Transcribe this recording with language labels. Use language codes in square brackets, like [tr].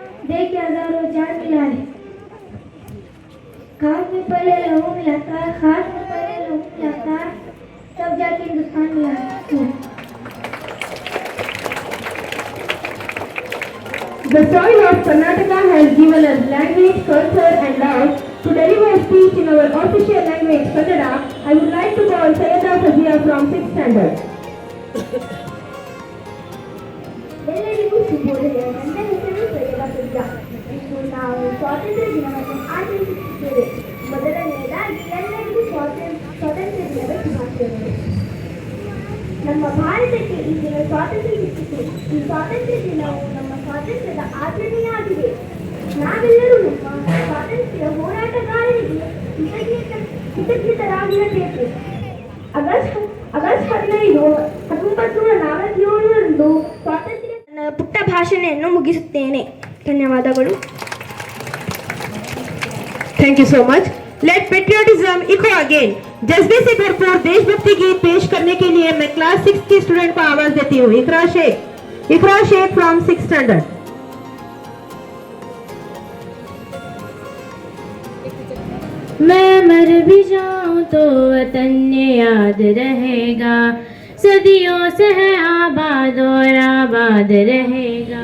[hi] देख हजारों जान मिला है, खास में पहले लहू मिलाता है, खास में पहले लहू मिलाता है, तब जाके हिंदुस्तान मिला है। [en] The soil of Karnataka has given us language, culture and love. To deliver a speech in our official language, Kannada, I would like to call Sayyida Fazia from 6th standard. [kn] ಎಲ್ಲರಿಗೂ ಶುಭೋದಯ. ನನ್ನ ಹೆಸರು ಸೈಯದ ಫಜಿಯಾ. ಇಂದು ನಾವು ಸ್ವಾತಂತ್ರ್ಯ ದಿನವನ್ನು ಆಚರಿಸುತ್ತಿದ್ದೇವೆ. ಮೊದಲನೆಯದಾಗಿ ಎಲ್ಲರಿಗೂ ಸ್ವಾತಂತ್ರ್ಯ ದಿನದ ಶುಭಾಶಯಗಳು. ನಮ್ಮ ಭಾರತಕ್ಕೆ ಈ ದಿನ ಸ್ವಾತಂತ್ರ್ಯ ಸಿಕ್ಕಿತು. ಈ ಸ್ವಾತಂತ್ರ್ಯ ದಿನವು ನಮ್ಮ ಸ್ವಾತಂತ್ರ್ಯದ ಆಚರಣೆಯಾಗಿದೆ. ನಾವೆಲ್ಲರೂ ನಮ್ಮ ಸ್ವಾತಂತ್ರ್ಯ ಹೋರಾಟಗಾರರಿಗೆ ಕೃತಜ್ಞರಾಗಿರಬೇಕು. ಆಗಸ್ಟ್ 15, 1947 ಸ್ವಾತಂತ್ರ್ಯ. ನನ್ನ ಪುಟ್ಟ ಭಾಷಣೆಯನ್ನು ಮುಗಿಸುತ್ತೇನೆ. ಧನ್ಯವಾದಗಳು. [en] Thank you so much. Let patriotism echo again. [hi] जज्बे से भरपूर देशभक्ति गीत पेश करने के लिए मैं क्लास 6 की स्टूडेंट को आवाज देती हूँ। [en] Iqra Shaikh from 6th standard. [hi] मैं मर भी जाऊं तो वतन याद रहेगा, सदियों से है आबाद और आबाद रहेगा।